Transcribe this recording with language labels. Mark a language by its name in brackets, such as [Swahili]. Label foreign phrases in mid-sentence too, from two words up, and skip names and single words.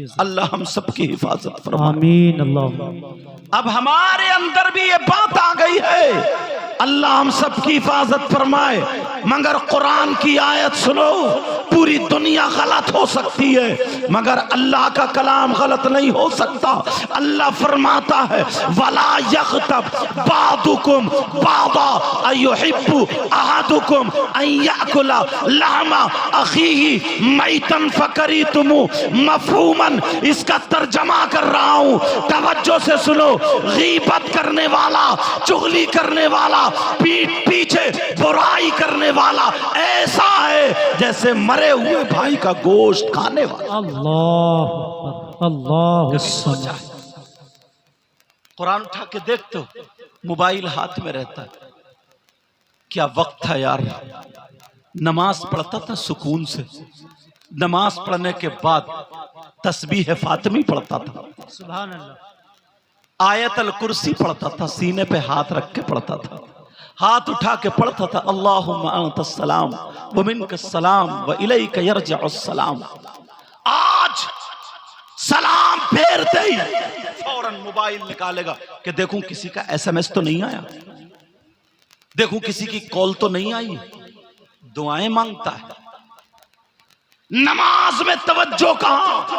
[Hindi] अल्लाह हम सबकी हिफाजत फरमाए, आमीन। अल्लाह अब हमारे अंदर भी ये बात आ गई है, अल्लाह हम सबकी हिफाजत फरमाए। मगर कुरान की आयत सुनो, पूरी दुनिया गलत हो सकती है मगर अल्लाह का कलाम गलत नहीं हो सकता। अल्लाह फरमाता है, [Arabic] ولا يغتب بعضكم بعضا أيحب أحدكم أن يأكل لحم أخيه ميتا فكرهتموه مفهومًا. [Hindi] इसका तर्जमा कर रहा हूं, तवज्जो से सुनो। गीबत करने वाला, चुगली करने वाला, पीठ पीछे बुराई करने वाला ऐसा है जैसे मरे हुए भाई का गोश्त खाने वाला। अल्लाह अल्लाह। कुरान उठा के देख तो मोबाइल हाथ में रहता है। क्या वक्त था यार, नमाज पढ़ता था सुकून से, नमाज पढ़ने के बाद तस्बीह फातिमी पढ़ता था, [Arabic] سبحان الله, [Hindi] आयतल कुर्सी पढ़ता था, सीने पे हाथ रख के पढ़ता था, हाथ उठा के पढ़ता था, [Arabic] اللهم أنت السلام ومنك السلام وإليك يرجع السلام. [Hindi] आज सलाम फेरते ही फौरन मोबाइल निकालेगा कि देखूं किसी का एसएमएस तो नहीं आया, देखूं किसी की कॉल तो नहीं आई, दुआएं मांगता है। नमाज में तवज्जो कहां?